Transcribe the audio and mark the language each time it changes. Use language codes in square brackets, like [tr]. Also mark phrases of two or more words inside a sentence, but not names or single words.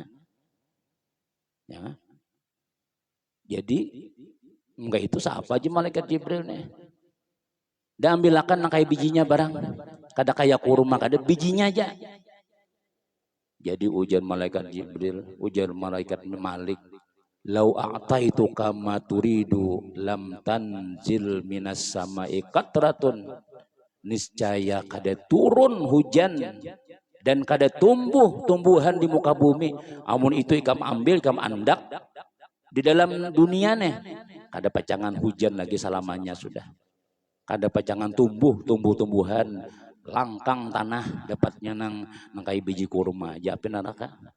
[bjn] Ya. Jadi enggak itu siapa aja malaikat Jibril nih. Da ambilakan nang kayak bijinya barang. Kada kayak kurma, kada bijinya aja. Jadi ujar malaikat Jibril, ujar malaikat Malik, [ar] "لو أعطيتك ما تريد لم تنزل من السماء قطرة." [bjn] Niscaya kada turun hujan dan kada tumbuh tumbuhan di muka bumi. Amun itu ikam ambil, ikam andak di dalam dunia nih, kada pacangan hujan lagi selamanya sudah. Kada pacangan tumbuh-tumbuhan, langkang tanah dapatnya nang kayak biji kurma aja api neraka.